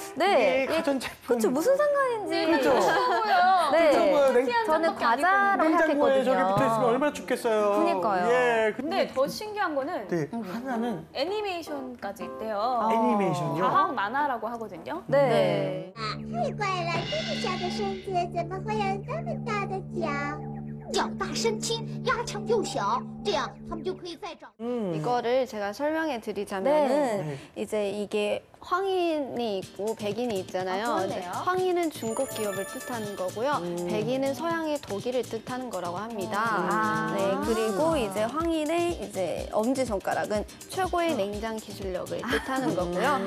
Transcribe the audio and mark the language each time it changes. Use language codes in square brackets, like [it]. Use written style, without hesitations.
[ko] 네, 이게 가전제품. 그렇죠, 무슨 상관인지. 그렇죠. 네, 냉장고에 저는 과자라고 냉장고에 저기 생각했거든요. 붙어 있으면 얼마나 춥겠어요. 그러니까요. 예. 근데 더 신기한 거는 네, 하나는 애니메이션까지 있대요. 애니메이션이요. 과학 만화라고 하거든요. 네. [zh] 太怪了，这么小的身子怎么会有这么大的脚？脚大身轻，压强又小，这样他们就可以再长。 [ko] 이거를 제가 설명해 드리자면은 네. 이제 이게 황인이 있고 백인이 있잖아요. 아, 이제 그러네요. 황인은 중국 기업을 뜻하는 거고요. 백인은 서양의 독일을 뜻하는 거라고 합니다. 네, 그리고 이제 황인의 이제 엄지 손가락은 최고의 냉장 기술력을 뜻하는 거고요.